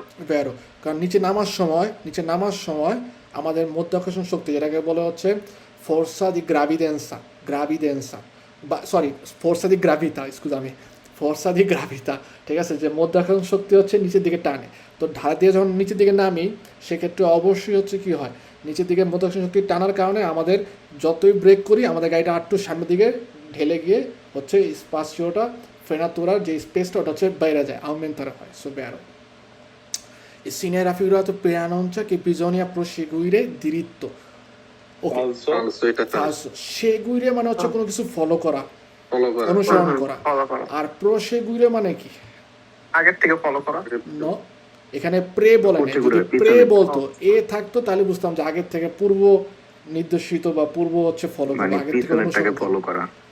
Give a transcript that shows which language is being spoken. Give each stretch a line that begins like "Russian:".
Bangla: ভেরো, কারণ নিচে নামার সময় আমাদের মধ্যাকর্ষণ শক্তি, যেটাকে বলে হচ্ছে ফোর্সা দি গ্রাভিডেন্সা বা ফোর্সা দি গ্রাভিতা, ফোর্সা দি গ্রাভিতা, ঠিক আছে, যে মধ্যাকর্ষণ শক্তি হচ্ছে নিচের দিকে টানে। তো ঢাল দিয়ে যখন নিচের দিকে নামি সেক্ষেত্রে অবশ্যই হচ্ছে কি হয়, নিচের দিকে মধ্যাকর্ষণ শক্তি টানার কারণে আমাদের যতই ব্রেক করি আমাদের গাড়িটা আটটু সামনের দিকে ঢেলে গিয়ে হচ্ছে স্পাসিওটা ফ্রেনাতুরার যে স্পেসটা ওটা হচ্ছে বাইরে যায়, আউমেন্টারে হয়।
Italian: সো বেরো il segnale raffigurato preannuncia che bisogna proseguire diritto.
Bangla: ওকে, falso, seguire মানে হচ্ছে কোনো কিছু ফলো করা, অনুসরণ করা। আর proseguire মানে কি? আগের থেকে ফলো করা। নো, এখানে প্রে বলে না, যদি প্রে বলতো এ থাকতো তাহলে বুঝতাম যে আগের থেকে পূর্ব নির্দেশিত বা পূর্ব হচ্ছে ফলো করা, আগের থেকে অনুসরণ ফলো করা।